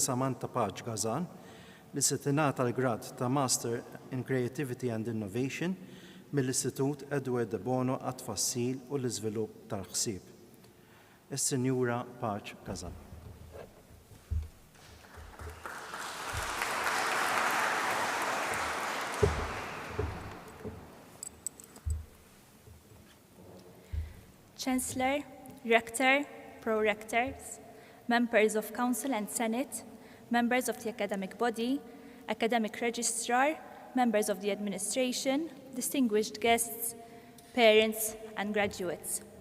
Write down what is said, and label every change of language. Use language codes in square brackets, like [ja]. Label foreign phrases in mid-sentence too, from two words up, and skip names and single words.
[mt] Samantha Paġ Gazan, li se tingħata l-grad ta' [en] Master in Creativity and Innovation [mt] mill-Istitut Edward de Bono għat-tfassil u l-iżvilupp tal-ħsieb. Is-Sinjura Paġ Gazan. [en] Chancellor, Rector, Pro-Rectors, Members of Council and Senate, Members of the Academic Body, Academic Registrar, Members of the Administration, distinguished guests, parents, and graduates.